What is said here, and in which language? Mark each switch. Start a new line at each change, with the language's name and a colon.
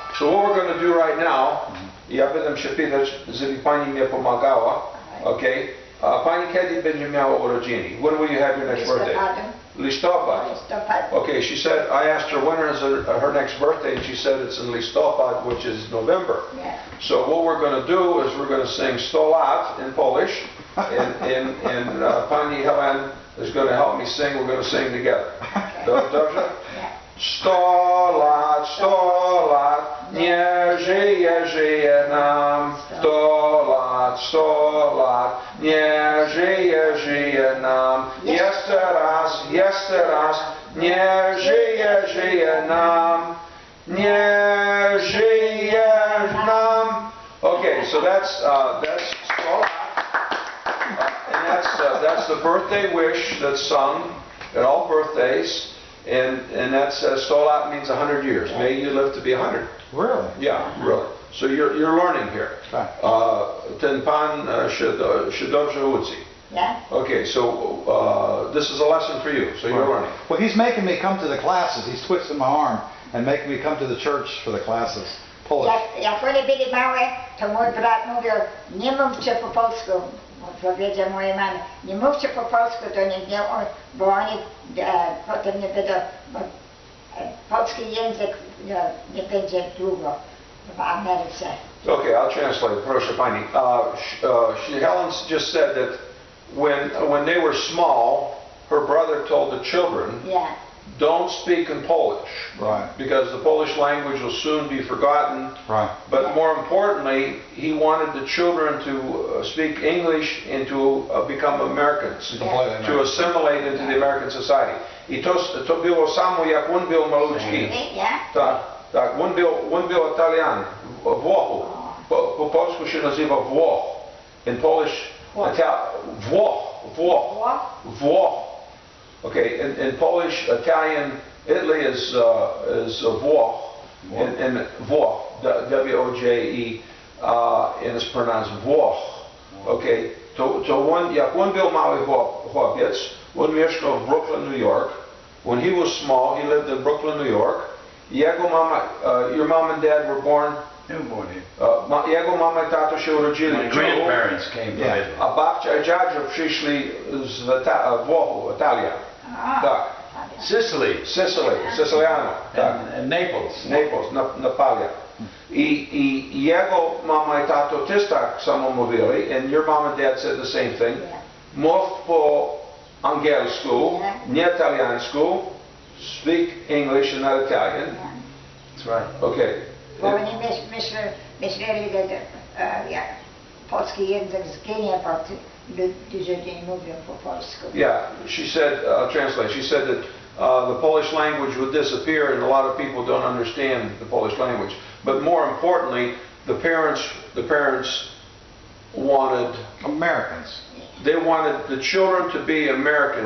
English: So what we're going to do right now,
Polish: ja będę się pytać, żeby pani mnie pomagała,
English: okay?
Polish: Pani kiedy będzie miała urodziny?
English: When will you have your next birthday? Listopad. Okay, she said, I asked her when is her next birthday, and she said it's in Listopad, which is November. Yeah. So what we're going to do is we're going to sing 100 lat in Polish, and pani Helen is going to help me sing. We're going to sing together.
Polish: Dobrze? 100 lat, nie żyje nam. 100 lat, nie żyje nam. Jeszcze raz, nie żyje nam. Nie żyje nam.
English: Okay, so that's 100 lat. And that's the birthday wish that's sung at all birthdays. And that says 100 lat means 100 years. May you live to be 100. Really? Yeah, really. So you're learning here.
Polish: Ten pan się dobrze uczy.
English: Yeah? Okay, so this is a lesson for you, so you're learning. Well, he's making me come to the classes. He's twisting my arm and making me come to the church for the classes. Polish.
Polish: Jak one byli małe, to mój brat mówił, nie mówcie po polsku. Powiedział mojej mamie, nie mówcie po polsku, to nie, bo oni potem nie będą, bo polski język nie będzie długo w Ameryce.
English: Okay, I'll translate.
Polish: Proszę pani.
English: Helen just said that when they were small, her brother told the children, Yeah. don't speak in Polish. Right. Because the Polish language will soon be forgotten. Right. But more importantly, he wanted the children to speak English and to become Americans, Yeah. to assimilate into the American society.
Polish: I to było samo jak on był malutki.
English: Yeah?
Polish: Tak, on był Italian, Włoch. Po polsku się nazywa Włoch.
English: In Polish, Włoch. Okay, in Polish, Italian, Italy is Włoch, and Włoch, W-O-J-E, and it's pronounced Włoch.
Polish: Okay, jak on był mały chłopiec, on mieszkał w Brooklyn, New York.
English: When he was small, he lived in Brooklyn, New York.
Polish: Jego mama,
English: your mom and dad were born. They were born here.
Polish: Jego mama i tato się urodzili.
English: My grandparents came from Italy.
Polish: A babcia i dziadzio przyszli z Włoch, Italia. Tak. Siciliano. Tak.
English: And Naples.
Polish: Naples, Napalia. I jego mama i tato też tak samo mówili,
English: and your mom and dad said the same thing.
Polish: Mów po angielsku, nie italiańsku,
English: speak English and not Italian. That's right. Okay.
Polish: Bo oni myśleli, że polski język zginie, bo ludzie nie mówią po polsku.
English: Yeah, she said, translate, she said that the Polish language would disappear and a lot of people don't understand the Polish language. But more importantly, the parents wanted Americans. They wanted the children to be Americans